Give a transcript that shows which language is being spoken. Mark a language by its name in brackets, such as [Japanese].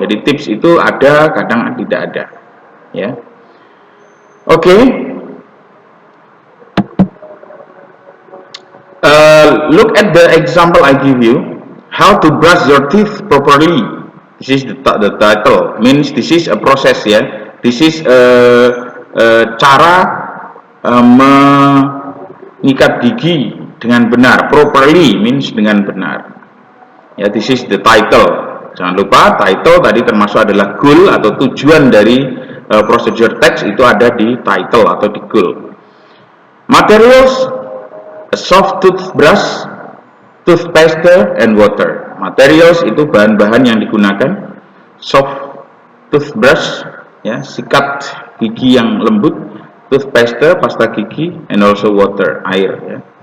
[Indonesian] Jadi tips itu ada, kadang tidak ada, Okay. [English] Look at the example I give you. How to brush your teeth properly. This is the title. Means this is a process, This is [Indonesian] cara mengikat gigi dengan benar. [English] Properly means [Indonesian] dengan benar. [English] This is the title. [Indonesian] Jangan lupa title tadi termasuk adalah goal atau tujuan dari procedure text itu ada di title atau di goal. [English] Materials: a soft toothbrush, toothpaste, and water. [Indonesian] Materials itu bahan-bahan yang digunakan. Soft toothbrush, sikat gigi yang lembut. [English] Toothpaste, [Indonesian] pasta gigi, [English] and also water, air.